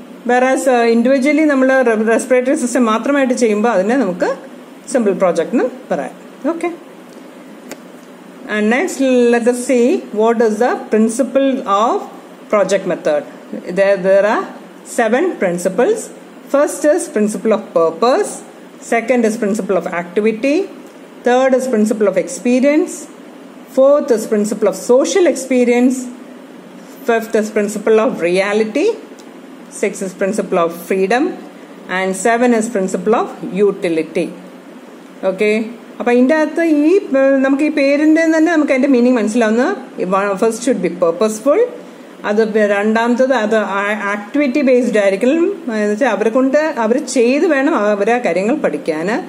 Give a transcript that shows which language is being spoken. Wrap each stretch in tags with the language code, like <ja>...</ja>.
<ml>വേറാസ് individually നമ്മൾ respiratory system മാത്രമായിട്ട് ചെയ്യുമ്പോൾ അതിനെ നമുക്ക് സിമ്പിൾ പ്രോജക്റ്റ് എന്നും പറയാം.</ml> <en>Okay, and next let us see what is the principle of project method. There are 7 principles. First is principle of purpose, second is principle of activity, third is principle of experience, fourth is principle of social experience, fifth is principle of reality, sixth is principle of freedom, and 7 is principle of utility.</en> <ml>Okay, അപ്പം ഇതിൻ്റെ അകത്ത് നമുക്ക് ഈ പേരിൻ്റെ തന്നെ നമുക്ക് അതിൻ്റെ meaning മനസ്സിലാവുന്ന</ml> <en>first should be purposeful,</en> <ml>അത് രണ്ടാമത്തത് അത് ആക്ടിവിറ്റി ബേസ്ഡ് ആയിരിക്കണം, എന്നുവെച്ചാൽ അവരെ കൊണ്ട് അവർ ചെയ്ത് വേണം അവരെ കാര്യങ്ങൾ പഠിക്കാൻ.</ml>